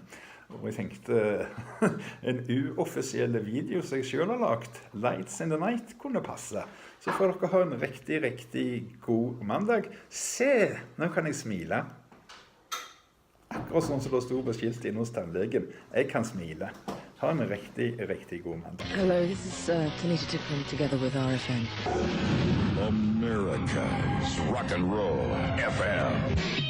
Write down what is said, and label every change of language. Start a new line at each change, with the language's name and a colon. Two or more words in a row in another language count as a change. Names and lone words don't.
Norwegian: Og jeg tenkte en uoffisiell video som jeg selv har lagt, Lights in the Night, kunne passe. Så får dere ha en riktig god mandag. Se, nå kan jeg smile. Akkurat sånn som det stod på skilt inne hos tannlegen. Jeg kan smile. Ha en riktig god mandag.
English: Hello, this is Tannlegeblogg together with RFN. America's Rock and Roll FM.